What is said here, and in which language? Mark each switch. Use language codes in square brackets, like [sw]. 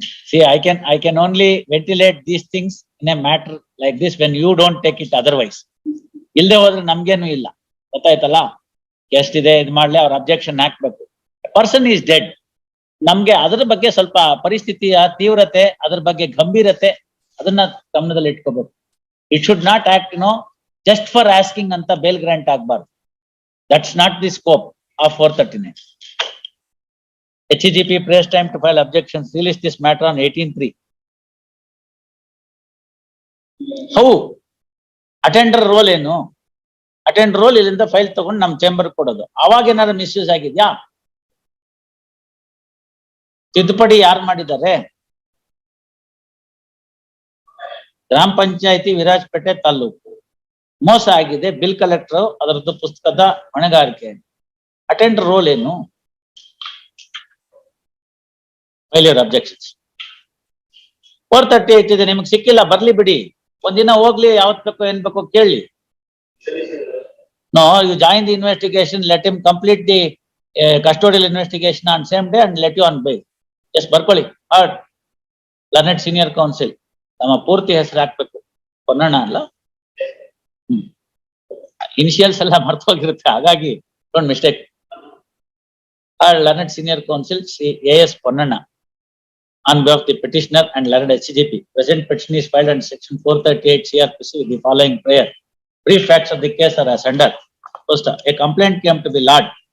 [en] See, I can only ventilate these things in a matter like this when you don't take it otherwise. [kn] ಇಲ್ದೆ ಹೋದ್ರೆ ನಮ್ಗೇನು ಇಲ್ಲ. ಗೊತ್ತಾಯ್ತಲ್ಲ? ಎಷ್ಟಿದೆ ಇದು ಮಾಡ್ಲಿ, ಅವ್ರ ಅಬ್ಜೆಕ್ಷನ್ ಹಾಕ್ಬೇಕು. [en] Person is dead. [kn] ನಮ್ಗೆ ಅದ್ರ ಬಗ್ಗೆ ಸ್ವಲ್ಪ ಪರಿಸ್ಥಿತಿಯ ತೀವ್ರತೆ, ಅದ್ರ ಬಗ್ಗೆ ಗಂಭೀರತೆ, ಅದನ್ನ ಗಮನದಲ್ಲಿ ಇಟ್ಕೋಬೇಕು. [en] it should not act just for asking [kn] ಅಂತ ಬೇಲ್ ಗ್ರಾಂಟ್ ಆಗ್ಬಾರ್ದು. [en] That's not the scope of 439. HEGP prays time to file objections. Release this matter on 18/3. How? Attender role ಏನು? [kn] ಅಟೆಂಡರ್ ರೋಲ್ ಇಲ್ಲಿಂದ ಫೈಲ್ ತಗೊಂಡು ನಮ್ ಚೇಂಬರ್ ಕೊಡೋದು. ಅವಾಗ ಏನಾದ್ರು misuse ಆಗಿದ್ಯಾ? ತಿದ್ದುಪಡಿ ಯಾರು ಮಾಡಿದ್ದಾರೆ? ಗ್ರಾಮ ಪಂಚಾಯತಿ ವಿರಾಜಪೇಟೆ ತಾಲೂಕು. ಮೋಸ ಆಗಿದೆ. ಬಿಲ್ ಕಲೆಕ್ಟರ್ ಅದರದ್ದು ಪುಸ್ತಕದ ಹೊಣೆಗಾರಿಕೆ. ಅಟೆಂಡರ್ ರೋಲ್ ಏನು? [en] File objections. [kn] 438 ಇದೆ, ನಿಮ್ಗೆ ಸಿಕ್ಕಿಲ್ಲ, ಬರ್ಲಿ ಬಿಡಿ. ಒಂದಿನ ಹೋಗ್ಲಿ, ಯಾವತ್ ಬೇಕೋ ಏನ್ ಬೇಕೋ ಕೇಳಿ. [en] No, you join the investigation, let him complete the custodial investigation on same day and let you on bail. [kn] Just ಬರ್ಕೊಳ್ಳಿ. [en] Learned senior counsel. [kn] ನಮ್ಮ ಪೂರ್ತಿ ಹೆಸರು ಹಾಕ್ಬೇಕು. ಪೊನ್ನಣ್ಣ ಅಲ್ಲ, ಇನಿಷಿಯಲ್ಸ್ ಎಲ್ಲ ಮರ್ತೋಗಿರುತ್ತೆ, ಹಾಗಾಗಿ [en] Don't mistake. Learned Senior Counsel Sri A.S. Ponnanna on behalf of the petitioner and learned HCGP. Present petition is filed under section 438 CRPC with the following prayer. Brief facts of the case are as under. First, a complaint came to be lodged.